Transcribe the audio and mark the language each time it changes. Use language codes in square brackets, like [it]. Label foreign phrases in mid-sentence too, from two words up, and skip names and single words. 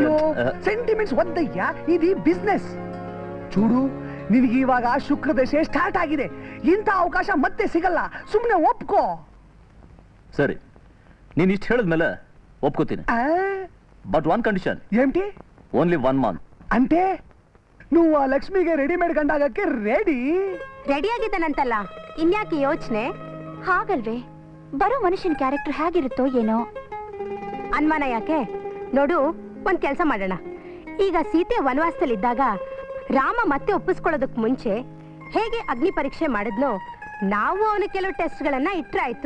[kn] ಸೆಂಟಿಮೆಂಟ್ಸ್ ಒದ್ದಯ್ಯ, ಇದು ಬಿಸ್ನೆಸ್. ಚೂಡು, ನಿನಗೆ ಇವಾಗ ಶುಕ್ರ ದಶೆ ಸ್ಟಾರ್ಟ್ ಆಗಿದೆ. ಇಂಥ ಅವಕಾಶ ಮತ್ತೆ ಸಿಗಲ್ಲ, ಸುಮ್ಮನೆ ಒಪ್ಕೋ. ಸರಿ, ನೀನ್ ಇಷ್ಟು ಹೇಳಿದ್ಮೇಲೆ ಒಪ್ಕೋತೀನಿ. [en] but 1 condition. [te] ఏంటి? [en] only 1 month. [te] అంటే నువ్వు ఆ [kn] లక్ష్మిಗೆ ರೆಡಿಮೇಡ್ ಗಂಡಾಗಕ್ಕೆ ರೆಡಿ ಆಗಿದ್ದಾನಂತಲ್ಲ, ಇನ್ಯಾಕೆ ಯೋಚನೆ? ಹಾಗಲ್ವೇ, ಬರೋ ಮನುಷ್ಯನ ಕ್ಯಾರೆಕ್ಟರ್ ಹೇಗಿರುತ್ತೋ ಏನೋ. ಅನುಮಾನ ಯಾಕೆ? ನೋಡು, ಒಂದ್ ಕೆಲಸ ಮಾಡೋಣ. ಈಗ ಸೀತೆ ವನವಾಸದಲ್ಲಿದ್ದಾಗ ರಾಮ ಮತ್ತೆ ಒಪ್ಪಿಸ್ಕೊಳ್ಳೋದಕ್ಕೆ ಮುಂಚೆ ಹೇಗೆ ಅಗ್ನಿ ಪರೀಕ್ಷೆ ಮಾಡಿದ್ನೋ, ನಾವು ಅವನು ಕೆಲವು ಟೆಸ್ಟ್ಗಳನ್ನ ಇಟ್ರೆ ಆಯ್ತು.